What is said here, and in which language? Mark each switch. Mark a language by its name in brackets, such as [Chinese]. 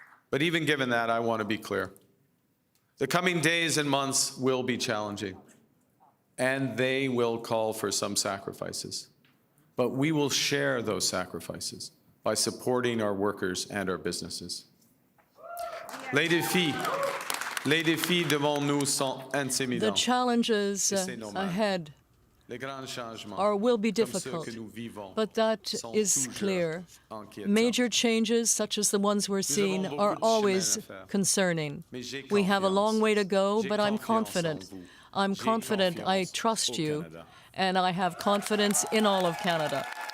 [English] But even given that, I want to be clear. The coming days and months will be challenging, and they will call for some sacrifices. But we will share those sacrifices by supporting our workers and our businesses. [French] Les défis devant nous sont intimidants. [English] The challenges ahead will be difficult, but that is clear. Major changes, such as the ones we're seeing, are always concerning. We have a long way to go, but I'm confident. I'm confident, I trust you, and I have confidence in all of Canada.